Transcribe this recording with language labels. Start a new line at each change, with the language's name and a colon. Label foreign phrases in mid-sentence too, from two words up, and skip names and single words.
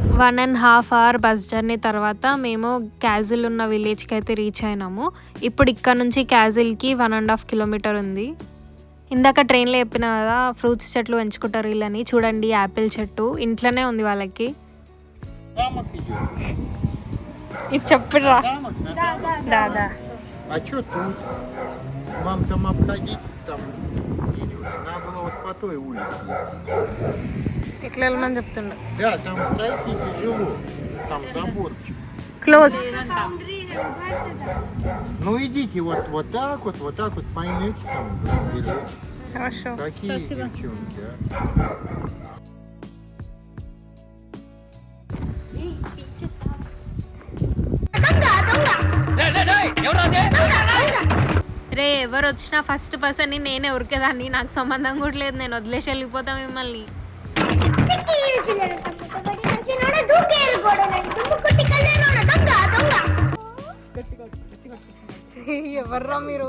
Telugu: 1.5
English: hour bus journey
Telugu: తర్వాత మేము క్యాజిల్ ఉన్న విలేజ్కి అయితే రీచ్ అయినాము. ఇప్పుడు ఇక్కడ నుంచి క్యాజిల్కి 1.5 కిలోమీటర్ ఉంది. ఇందాక ట్రైన్లో చెప్పిన కదా ఫ్రూట్స్ చెట్లు పెంచుకుంటారు వీళ్ళని. చూడండి, యాపిల్ చెట్టు ఇంట్లోనే ఉంది వాళ్ళకి. ఇది చెప్పురా దాదా.
Russian: А что тут? Вам там обходить там? Надо было вот по той улице.
Telugu: ఇట్లా వెళ్ళమని చెప్తుండ.
Russian: Да, там пройти тяжело. Там заборчик.
Telugu: క్లోజ్.
Russian: Ну идите вот так вот поймете там. Хорошо. Какие девчонки, а?
Telugu: రే, ఎవరు వచ్చినా
English: first person
Telugu: నేనే ఉరికేదాన్ని. నాకు సంబంధం కూడా లేదు. నేను వదిలేసి వెళ్ళిపోతా మిమ్మల్ని. ఎవర్రా మీరు?